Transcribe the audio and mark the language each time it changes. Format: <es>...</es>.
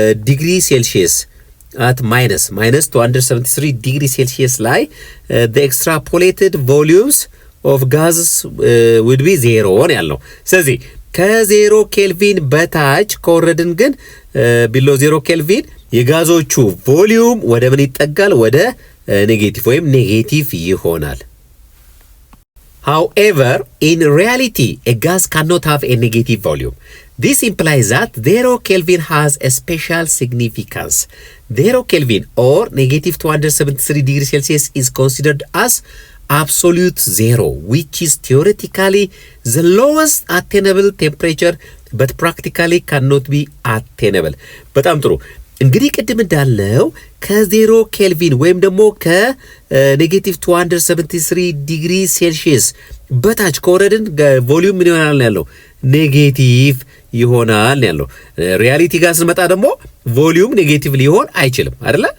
<en>degree Celsius at minus 273 degree Celsius ላይ the extrapolated volumes of gases would be 0</en> <am>ያለው ስለዚህ ከ0 ኬልቪን በታች ከወረድን ግን</am> <en>below 0 ኬልቪን</en> <am>የጋዞቹ ቮሊዩም ወደ ምን ይጠጋል ወደ ኔጌቲቭ ወይም ኔጌቲቭ ይሆናል</am> <en>However, in reality, a gas cannot have a negative volume. This implies that 0 Kelvin has a special significance. 0 Kelvin or negative 273 degrees Celsius is considered as absolute zero, which is theoretically the lowest attainable temperature, but practically cannot be attainable.</en> <am>በጣም ጥሩ እንግዲህ ቅድም እንዳለው ከ0 ኬልቪን ወይም ደግሞ ከኔጌቲቭ 273 ዲግሪ ሴልሺየስ በታች ከወረድን ቮሊዩም ምን ይሆናል ያለው ኔጌቲቭ ይሆናል ያለው። ሪያሊቲ ጋር ስንመጣ ደግሞ ቮሊዩም ኔጌቲቭ ሊሆን አይችልም አይደለ?</am>